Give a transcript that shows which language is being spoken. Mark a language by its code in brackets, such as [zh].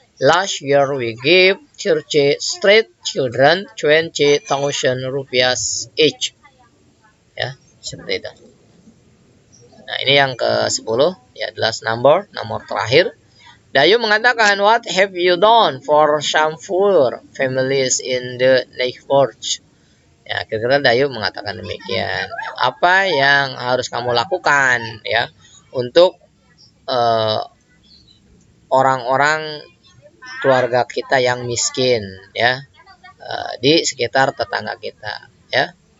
[en] Last year we gave 30 street children 20,000 rupiah each. [id] Ya, seperti itu. Nah, ini yang ke-10, ya, last nomor terakhir. Dayu mengatakan, [en] what have you done for some poor families in the neighborhood? [id] Ya, kira-kira Dayu mengatakan demikian. Apa yang harus kamu lakukan, ya, untuk orang-orang keluarga kita yang miskin, ya, di sekitar tetangga kita, ya.